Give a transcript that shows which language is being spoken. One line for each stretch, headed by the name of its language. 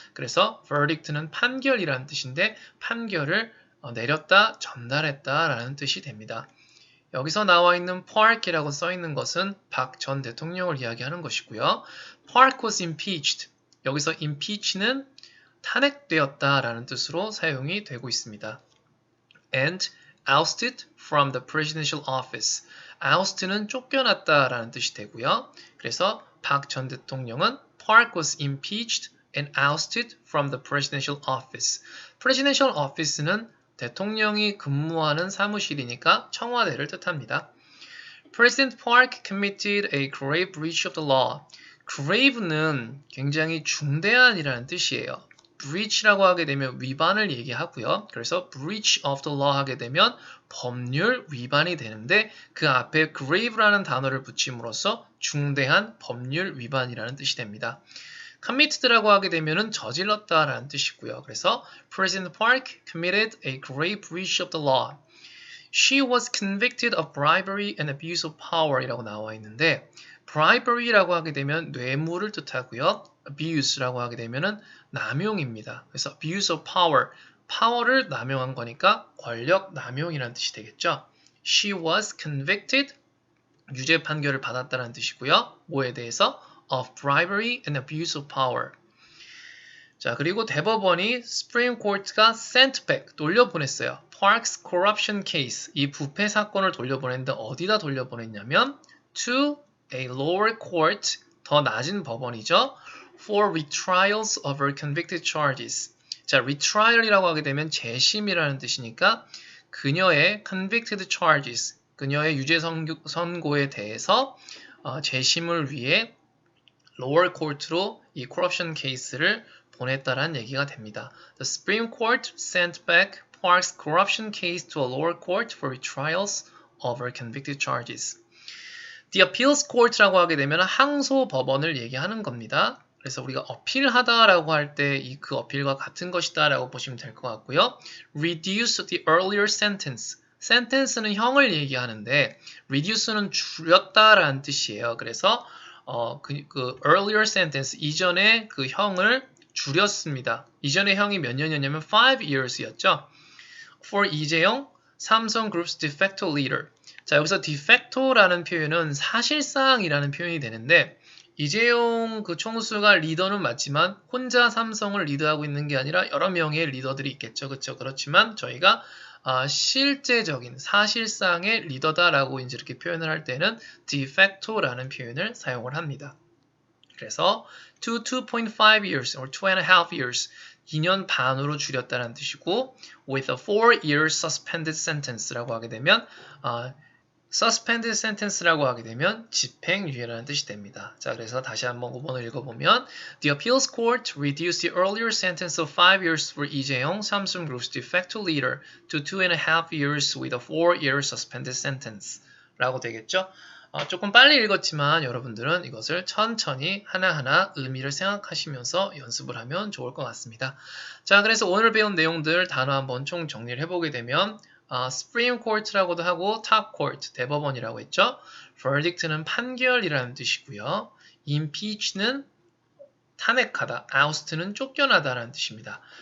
Korean: 그래서 verdict는 판결이라는 뜻인데 판결을 내렸다, 전달했다라는 뜻이 됩니다. 여기서 나와 있는 Park이라고 써 있는 것은 박 전 대통령을 이야기하는 것이고요.
English: Park was impeached.
Korean: 여기서 impeach는 탄핵되었다라는 뜻으로 사용이 되고 있습니다.
English: And ousted from the presidential office.
Korean: oust는 쫓겨났다라는 뜻이 되고요. 그래서 박 전 대통령은
English: Park was impeached and ousted from the presidential office.
Korean: presidential office는 대통령이 근무하는 사무실이니까 청와대를 뜻합니다.
English: President Park committed a grave breach of the law.
Korean: grave는 굉장히 중대한이라는 뜻이에요. breach라고 하게 되면 위반을 얘기하고요. 그래서 breach of the law 하게 되면 법률 위반이 되는데 그 앞에 grave라는 단어를 붙임으로써 중대한 법률 위반이라는 뜻이 됩니다. committed라고 하게 되면은 저질렀다라는 뜻이고요. 그래서
English: President Park committed a grave breach of the law. She was convicted of bribery and abuse of power이라고
Korean: 나와 있는데 bribery라고 하게 되면 뇌물을 뜻하고요. abuse라고 하게 되면은 남용입니다. 그래서 abuse of power, power를 남용한 거니까 권력 남용이라는 뜻이 되겠죠.
English: She was convicted,
Korean: 유죄 판결을 받았다는 뜻이고요. 뭐에 대해서?
English: of bribery and abuse of power.
Korean: 자, 그리고 대법원이 Supreme Court가
English: sent back,
Korean: 돌려보냈어요.
English: Park's corruption case,
Korean: 이 부패 사건을 돌려보냈는데 어디다 돌려보냈냐면
English: to a lower court,
Korean: 더 낮은 법원이죠.
English: for retrials of her convicted charges.
Korean: 자, retrial이라고 하게 되면 재심이라는 뜻이니까 그녀의 convicted charges, 그녀의 유죄 선고에 대해서 재심을 위해 lower court로 이 corruption case를 보냈다라는 얘기가 됩니다.
English: The Supreme Court sent back Park's corruption case to a lower court for retrials of her convicted charges.
Korean: The Appeals Court라고 하게 되면 항소 법원을 얘기하는 겁니다. 그래서 우리가 어필하다라고 할 때 그 어필과 같은 것이다라고 보시면 될 것 같고요.
English: Reduce the earlier sentence.
Korean: sentence는 형을 얘기하는데 reduce는 줄였다라는 뜻이에요. 그래서 그 earlier sentence, 이전의 그 형을 줄였습니다. 이전의 형이 몇 년이었냐면 5 years였죠.
English: For 이재용, 삼성그룹's de facto leader.
Korean: 자, 여기서 de facto라는 표현은 사실상이라는 표현이 되는데 이재용 그 총수가 리더는 맞지만 혼자 삼성을 리드하고 있는 게 아니라 여러 명의 리더들이 있겠죠. 그렇죠? 그렇지만 저희가 실제적인 사실상의 리더다라고 이제 이렇게 표현을 할 때는 de facto라는 표현을 사용을 합니다. 그래서
English: to 2.5 years or 2.5 years
Korean: 2년 반으로 줄였다는 뜻이고
English: with a 4-year suspended sentence
Korean: 라고 하게 되면 suspended sentence라고 하게 되면 집행유예라는 뜻이 됩니다. 자, 그래서 다시 한번 5번을 읽어보면
English: The appeals court reduced the earlier sentence of 5 years for 이재용 Samsung Group's de facto leader to 2.5 years with a 4-year suspended sentence
Korean: 라고 되겠죠? 조금 빨리 읽었지만 여러분들은 이것을 천천히 하나하나 의미를 생각하시면서 연습을 하면 좋을 것 같습니다. 자, 그래서 오늘 배운 내용들 단어 한번 총 정리를 해보게 되면 Supreme Court라고도 하고 Top Court, 대법원이라고 했죠. Verdict는 판결이라는 뜻이고요. Impeach는 탄핵하다, oust는 쫓겨나다라는 뜻입니다.